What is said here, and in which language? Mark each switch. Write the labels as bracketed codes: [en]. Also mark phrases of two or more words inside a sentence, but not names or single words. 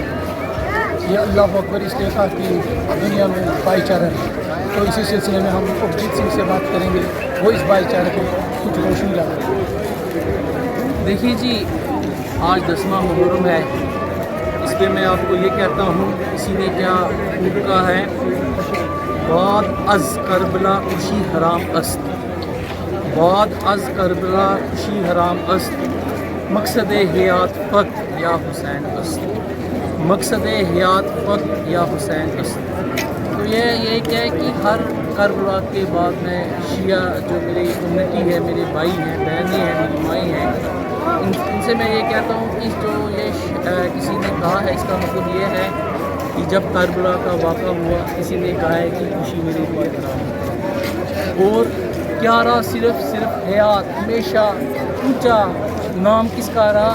[ur] یہ [ar] اللہ اکبر [ur] اس لیے کہا کہ دنیا میں بھائی چارہ ہے، تو اسی سلسلے میں ہم ابجیت سنگھ سے بات کریں گے، وہ اس بھائی چارے کو کچھ روشنی ڈالیں گے۔ دیکھیے جی، آج 10واں محرم ہے، اس پہ میں آپ کو یہ کہتا ہوں، کسی نے کیا خوب کہا ہے، [fa] بعد از کربلا خوشی حرام است، بعد از کربلا خوشی حرام است، مقصد حیات فقط یا حسین است، مقصد حیات فقط یا حسین است۔ [ur] تو یہ کیا ہے کہ ہر کربلا کے بعد میں شیعہ جو میری کمیونٹی ہے، میرے بھائی ہیں، بہنیں ہیں، میری مائیں ہیں، ان سے میں یہ کہتا ہوں کہ جو یہ کسی نے کہا ہے، اس کا مطلب یہ ہے کہ جب کربلا کا واقعہ ہوا، کسی نے کہا ہے کہ خوشی میرے لیے حرام ہے، اور کیا رہا صرف حیات ہمیشہ اونچا نام کس کا رہا؟